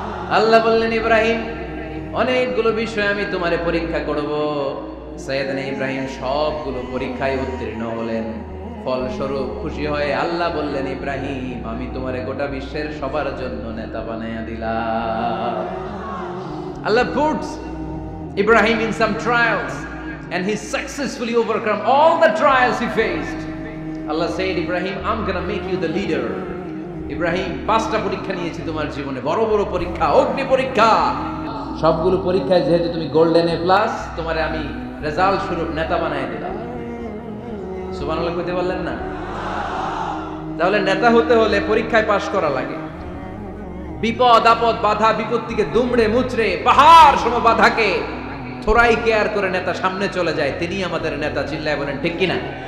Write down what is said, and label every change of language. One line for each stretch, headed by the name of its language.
Bangla: আল্লাহ বললেন, ইব্রাহিম, অনেকগুলো বিষয় আমি তোমারে পরীক্ষা করব, সাইয়েদনা ইব্রাহিম সবগুলো পরীক্ষায় উত্তীর্ণ হলেন। ফলস্বরূপ খুশি হয়ে আল্লাহ বললেন, ইব্রাহিম আমি তোমারে গোটা বিশ্বের সবার জন্য নেতা বানাইয়া দিলাম।
English: Allah puts Ibrahim in some trials and he successfully overcome all the trials he faced. Allah said, Ibrahim, I'm gonna make you the leader.
Bangla: Ibrahim 5টা পরীক্ষা নিয়েছি তোমার জীবনে, বড় বড় পরীক্ষা, অগ্নি পরীক্ষা। সবগুলো পরীক্ষায় যেহেতু তুমি গোল্ডেন এ প্লাস, তোমারে আমি রেজাল্ট স্বরূপ নেতা বানাই দিলাম। সুবহানাল্লাহ কইতে বললেন না? তাহলে নেতা হতে হলে পরীক্ষায় পাশ করা লাগে। বিপদ আপদ বাধা বিপত্তিকে দুমড়ে মুচড়ে পাহাড় সম বাধাকে থোড়াই কেয়ার করে নেতা সামনে চলে যায়, তিনি আমাদের নেতা। চিল্লায় বলেন ঠিক কিনা?